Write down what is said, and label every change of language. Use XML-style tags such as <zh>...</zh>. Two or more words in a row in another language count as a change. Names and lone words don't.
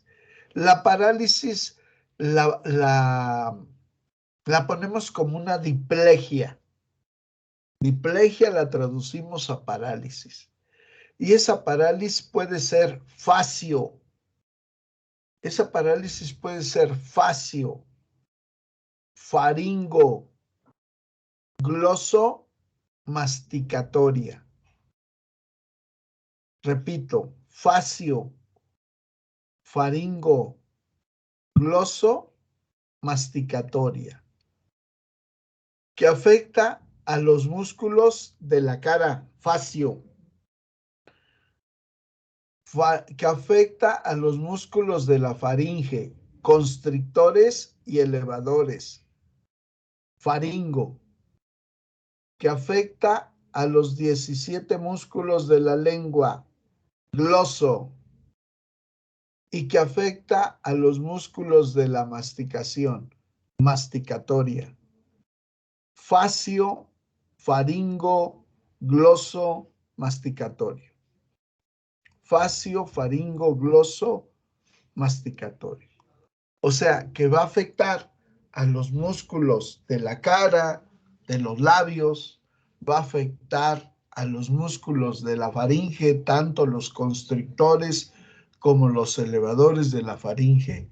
<es>La parálisis la ponemos como una diplegia. Diplegia la traducimos a parálisis. Y esa parálisis puede ser facio. Esa parálisis puede ser facio, faringo, gloso-masticatoria. Repito, facio, faringo, gloso-masticatoria, que afecta a los músculos de la cara, facio, que afecta a los músculos de la faringe, constrictores y elevadores, faringo, que afecta a los 17 músculos de la lengua, gloso, y que afecta a los músculos de la masticación, masticatoria. Facio, faringo, gloso, masticatorio. Facio, faringo, gloso, masticatorio. O sea, que va a afectar a los músculos de la cara, de los labios, va a afectar a los músculos de la faringe, tanto los constrictores como los elevadores de la faringe.</es>